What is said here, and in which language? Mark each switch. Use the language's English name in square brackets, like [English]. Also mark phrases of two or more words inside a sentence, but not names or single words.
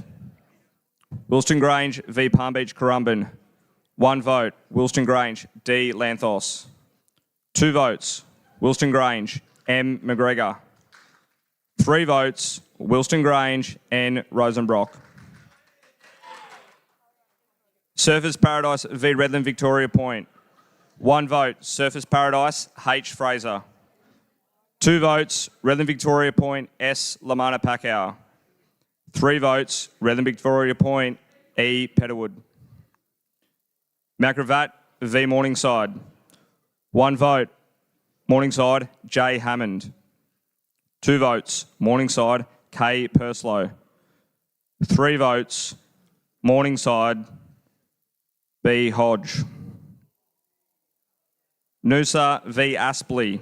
[English] Wilston Grange v Palm Beach Currumbin. 1 vote, Wilston Grange D. Lanthos. 2 votes, Wilston Grange M. McGregor. 3 votes, Wilston Grange N. Rosenbrock. Surfers Paradise v Redland Victoria Point. 1 vote, Surfers Paradise H. Fraser. 2 votes, Redland Victoria Point S. Lamana Packow. 3 votes, Redland Victoria Point E. Petterwood. Macravat v Morningside. 1 vote, Morningside J. Hammond. 2 votes, Morningside K. Purslow. 3 votes, Morningside B. Hodge. Noosa v Aspley.